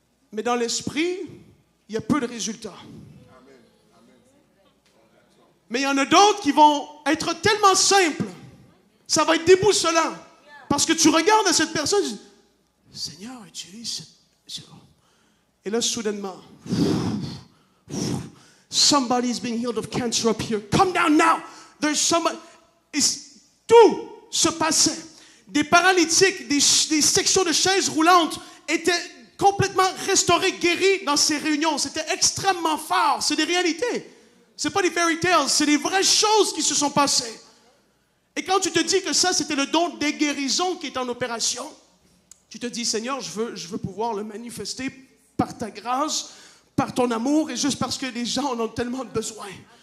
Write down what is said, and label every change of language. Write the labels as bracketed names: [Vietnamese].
[French] Mais dans l'esprit, il y a peu de résultats. Mais il y en a d'autres qui vont être tellement simples, ça va être déboussolant. Parce que tu regardes à cette personne, tu dis, Seigneur, utilise cette... Et là, soudainement, [English] somebody's being healed of cancer up here. Come down now. There's somebody. [French] Tout se passait. Des paralytiques, des sections de chaises roulantes étaient complètement restaurées, guéries dans ces réunions. C'était extrêmement fort. C'est des réalités. C'est pas des [English] fairy tales. [French] C'est des vraies choses qui se sont passées. Et quand tu te dis que ça, c'était le don des guérisons qui est en opération, tu te dis, Seigneur, je veux pouvoir le manifester par ta grâce, par ton amour et juste parce que les gens en ont tellement besoin. Amen.